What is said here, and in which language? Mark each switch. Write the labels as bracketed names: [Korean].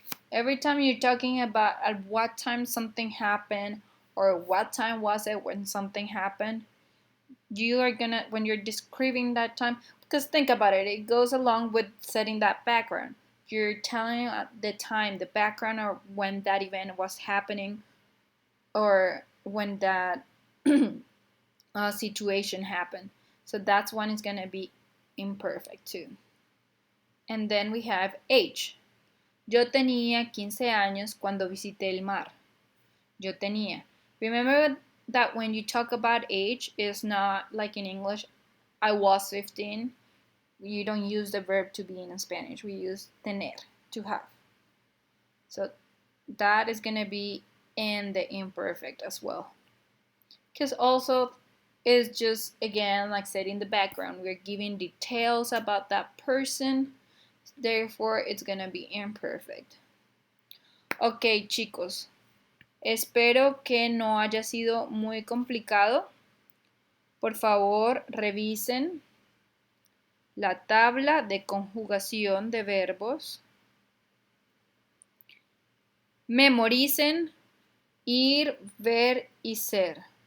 [English] Every time you're talking about at what time something happened or what time was it when something happened, you are gonna, when you're describing that time, because think about it, it goes along with setting that background. You're telling the time, the background, or when that event was happening, or when that situation happened. So that's when it's gonna be imperfect too. And then we have age. [Spanish] Yo tenía 15 años cuando visité el mar. Yo tenía. [English] Remember that when you talk about age, it's not like in English, I was 15. You don't use the verb to be in Spanish. We use tener, to have. So that is going to be in the imperfect as well. Because also it's just, again, like said in the background, we're giving details about that person. Therefore, it's going to be imperfect. [Spanish] Ok, chicos. Espero que no haya sido muy complicado. Por favor, revisen la tabla de conjugación de verbos. Memoricen ir, ver y ser.